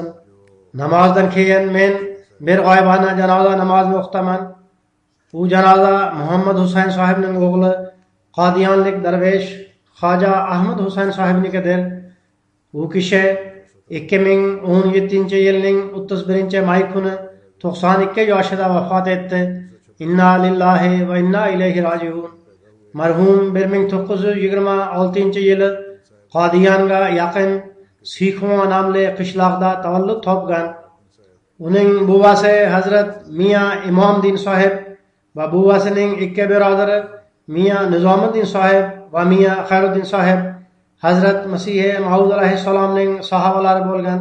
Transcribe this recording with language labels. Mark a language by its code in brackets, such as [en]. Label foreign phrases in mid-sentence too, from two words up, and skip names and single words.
[uz] Namozdan keyin men bir g'oyibona janoza namozini o'qitaman. Bu janoza Muhammad Husayn sohibning o'g'li Qodiyonlik darvesh Xoja Ahmad Husayn sohibnikidir. U kishi 2017-yilning 31-may kuni 92 yoshida vafot etdi. [ar] إنا لله وإنا إليه راجعون. [uz] Marhum 1926-yili Qodiyonga yaqin Sikhmo nomli qishloqda tavallud topgan. Uning buvasi Hazrat Miya Imomdin sohib va buvasining ikki birodari Miya Nizomiddin sohib va Miya Xayruddin sohib Hazrat Masih Maud alayhissalomning sahobalari bo'lgan.